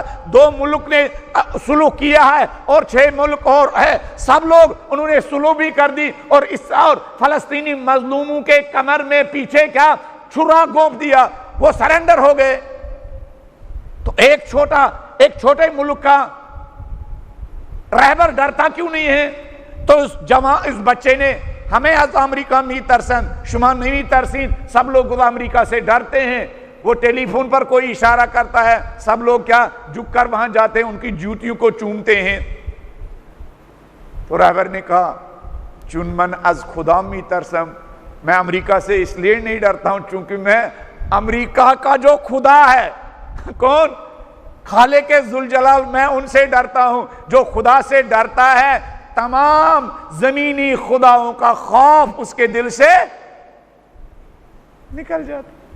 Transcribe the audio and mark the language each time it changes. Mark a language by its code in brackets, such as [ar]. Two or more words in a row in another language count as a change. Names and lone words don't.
[ur] 2 ملک نے سلوک کیا ہے اور 6 ملک اور ہے، سب لوگ انہوں نے سلوک بھی کر دی اور فلسطینی مظلوموں کے کمر میں پیچھے کیا چھرا گونپ دیا، وہ سرنڈر ہو گئے. تو ایک چھوٹے ملک کا رہبر ڈرتا کیوں نہیں ہے؟ تو اس بچے نے ہمیں [fa] از امریکہ می ترسن، شما نہیں ترسین، [ur] سب لوگ امریکہ سے ڈرتے ہیں. وہ ٹیلی فون پر کوئی اشارہ کرتا ہے، سب لوگ کیا جھک کر وہاں جاتے ہیں، ان کی جوتیوں کو چومتے ہیں. [fa] تو رہبر نے کہا چون من از خدا می ترسم، [ur] میں امریکہ سے اس لیے نہیں ڈرتا ہوں چونکہ میں امریکہ کا جو خدا ہے، کون؟ خالق ذوالجلال، میں ان سے ڈرتا ہوں. جو خدا سے ڈرتا ہے تمام زمینی خداؤں کا خوف اس کے دل سے نکل جاتا.